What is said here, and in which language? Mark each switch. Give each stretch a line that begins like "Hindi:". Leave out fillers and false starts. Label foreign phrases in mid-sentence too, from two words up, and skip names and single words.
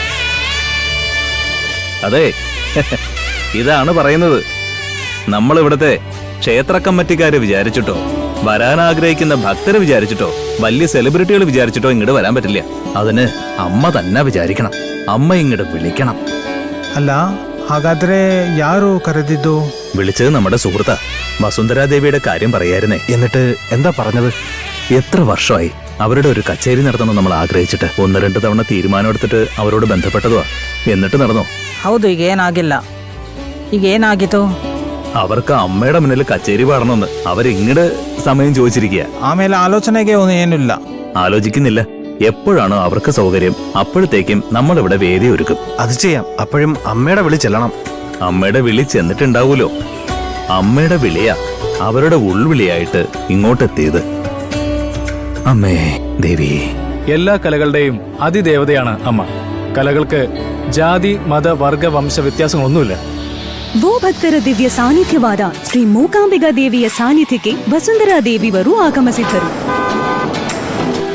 Malayalam: അതെ, ഇതാണ് പറയുന്നത്. നമ്മൾ ഇവിടുത്തെ ക്ഷേത്ര കമ്മിറ്റിക്കാരെ വിചാരിച്ചിട്ടോ, വരാൻ ആഗ്രഹിക്കുന്ന ഭക്തരെ വിചാരിച്ചിട്ടോ, വലിയ സെലിബ്രിറ്റികൾ വിചാരിച്ചിട്ടോ ഇങ്ങോട്ട് വരാൻ പറ്റില്ല. അതിന് അമ്മ തന്നെ വിചാരിക്കണം. അമ്മ ഇങ്ങോട്ട് വിളിക്കണം.
Kannada: ಅಲ್ಲ, ಹಾಗಾದ್ರೆ ಯಾರು ಕರೆದಿದ್ದು?
Malayalam: വിളിച്ചത് നമ്മുടെ സുഹൃത്താ. വസുന്ധരാദേവിയുടെ കാര്യം പറയായിരുന്നേ. എന്നിട്ട് എന്താ പറഞ്ഞത്? എത്ര വർഷമായി അവരുടെ ഒരു കച്ചേരി നടത്തണം നമ്മൾ ആഗ്രഹിച്ചിട്ട്. 1-2 തവണ തീരുമാനം എടുത്തിട്ട് അവരോട് ബന്ധപ്പെട്ടതുവാ. എന്നിട്ട് നടന്നോ?
Kannada: ಹೌದು, ಈಗ ಏನಾಗಿಲ್ಲ. ಈಗ ಏನಾಗಿತ್ತು?
Malayalam: അവർക്ക് അമ്മയുടെ മുന്നിൽ കച്ചേരി പാടണമെന്ന് അവരിങ്ങട് സമയം ചോദിച്ചിരിക്കുക.
Kannada: ಆಮೇಲೆ ಆಲೋಚನೆಗೆ ಏನಿಲ್ಲ.
Malayalam: ആലോചിക്കുന്നില്ല. എപ്പോഴാണോ അവർക്ക് സൗകര്യം അപ്പോഴത്തേക്കും നമ്മൾ ഇവിടെ വേദി ഒരുക്കും. അത് ചെയ്യാം. അപ്പോഴും അമ്മയുടെ വിളി ചെല്ലണം. അമ്മയുടെ വിളി ചെന്നിട്ടുണ്ടാവൂലോ. അമ്മയുടെ വിളിയാ അവരുടെ ഉൾവിളിയായിട്ട് ഇങ്ങോട്ടെത്തിയത്. അമ്മേ ദേവി. എല്ലാ കലകളുടെയും അതിദേവതയാണ് അമ്മ.
Kannada: ಕಲಗಳಿಗೆ ಜಾತಿ ಮತ ವರ್ಗ ವಂಶ ವ್ಯತ್ಯಾಸಗಳೊಂದಿಲ್ಲ. ಭಕ್ತರ ದಿವ್ಯ ಸಾನ್ನಿಧ್ಯವಾದ ಶ್ರೀ ಮೂಕಾಂಬಿಕಾ ದೇವಿಯ ಸಾನ್ನಿಧ್ಯಕ್ಕೆ ವಸುಂಧರಾ ದೇವಿಯವರು ಆಗಮಿಸಿದ್ದರು.